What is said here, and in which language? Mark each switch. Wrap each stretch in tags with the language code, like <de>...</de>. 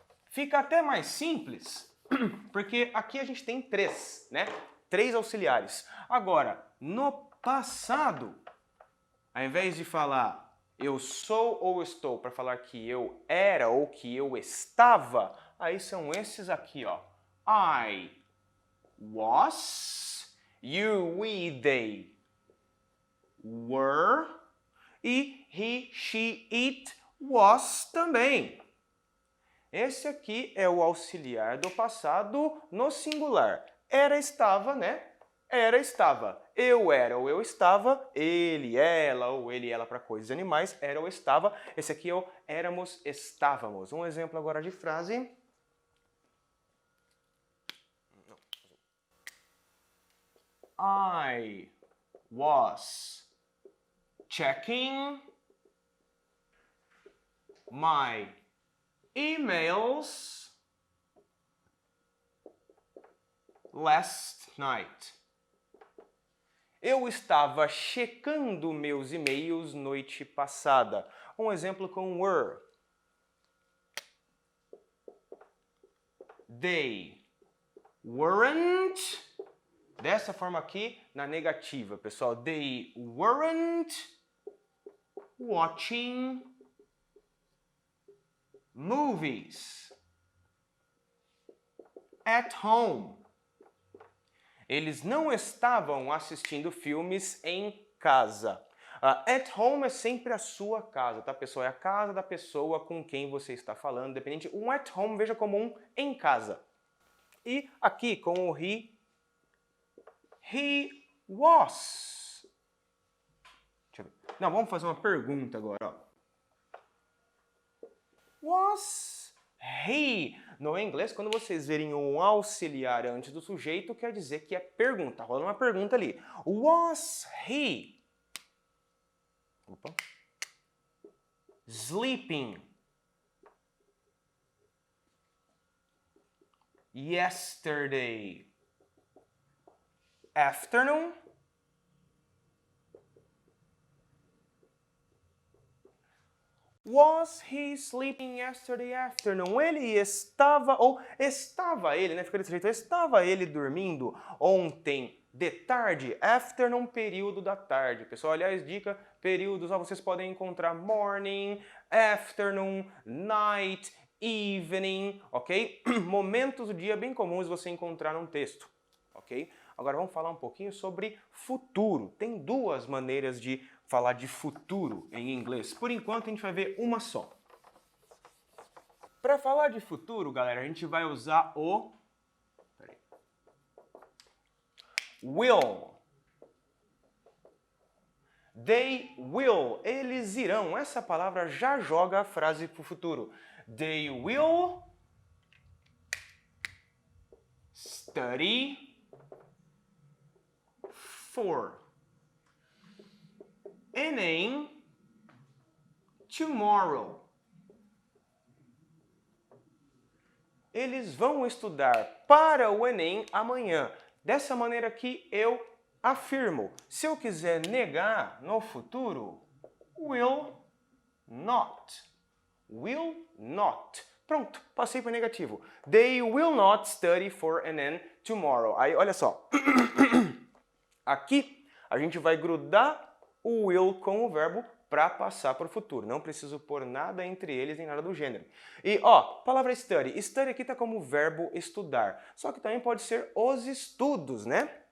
<pt>Fica até mais simples, porque aqui a gente tem 3, né? 3 auxiliares. Agora, no passado, ao invés de falar eu sou ou estou, para falar que eu era ou que eu estava, aí são esses aqui, ó.</pt> <en>I was, you, we, they were, e he, she, it was também.</en> <pt>Esse aqui é o auxiliar do passado no singular. Era, estava, né? Era, estava. Eu era ou eu estava. Ele, ela ou ele, ela para coisas e animais. Era ou estava. Esse aqui é o éramos, estávamos. Um exemplo agora de frase.</pt> <en>I was checking my emails last night.</en> <pt>Eu estava checando meus e-mails noite passada. Um exemplo com were. They weren't. Dessa forma aqui, na negativa, pessoal.</pt> <en>They weren't watching movies at home.</en> <pt>Eles não estavam assistindo filmes em casa. At home é sempre a sua casa, tá, pessoal? É a casa da pessoa com quem você está falando, dependente. Um at home, veja como um em casa. E aqui, com o he was. Deixa eu ver. Não, vamos fazer uma pergunta agora, ó. Was he? No inglês, quando vocês verem um auxiliar antes do sujeito, quer dizer que é pergunta. Rola uma pergunta ali.</pt> <en>Was he sleeping yesterday afternoon? Was he sleeping yesterday afternoon?</en> <pt>Ele estava, ou estava ele, né? Fica desse jeito. Estava ele dormindo ontem de tarde? Afternoon, período da tarde. Pessoal, aliás, dica, períodos, ó, vocês podem encontrar morning, afternoon, night, evening, ok? Momentos do dia bem comuns você encontrar num texto, ok? Agora vamos falar um pouquinho sobre futuro. Tem 2 maneiras de falar de futuro em inglês? Por enquanto, a gente vai ver uma só. Para falar de futuro, galera, a gente vai usar o will. They will. Eles irão. Essa palavra já joga a frase para o futuro.</pt> <en>They will study for Enem tomorrow.</en> <pt>Eles vão estudar para o Enem amanhã. Dessa maneira aqui eu afirmo. Se eu quiser negar no futuro, will not. Will not. Pronto, passei para negativo.</pt> <en>They will not study for Enem tomorrow.</en> <pt>Aí, olha só. Aqui, a gente vai grudar o will com o verbo para passar para o futuro. Não preciso pôr nada entre eles nem nada do gênero. E, ó, palavra study. Study aqui está como verbo estudar. Só que também pode ser os estudos, né?</pt>